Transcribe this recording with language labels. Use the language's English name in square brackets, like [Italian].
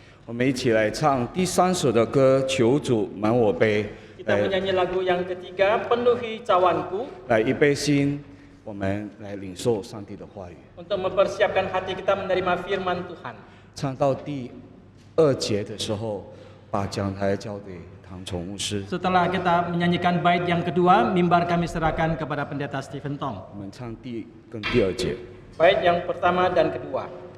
[Chinese] 我们一起来唱第3首的歌《求主满我杯》。 [Indonesian] Kita menyanyi lagu yang ketiga, Penuhi Cawanku. [Chinese] 来预备心，我们来领受上帝的话语。 [Indonesian] Untuk mempersiapkan hati kita menerima firman Tuhan. [Chinese] 唱到第2节的时候，把讲台交给唐崇牧师。 [Indonesian] Setelah kita menyanyikan bait yang kedua, mimbar kami serahkan kepada Pendeta Stephen Tong. [Chinese] 我们唱第2节。 [Indonesian] Bait yang pertama dan kedua.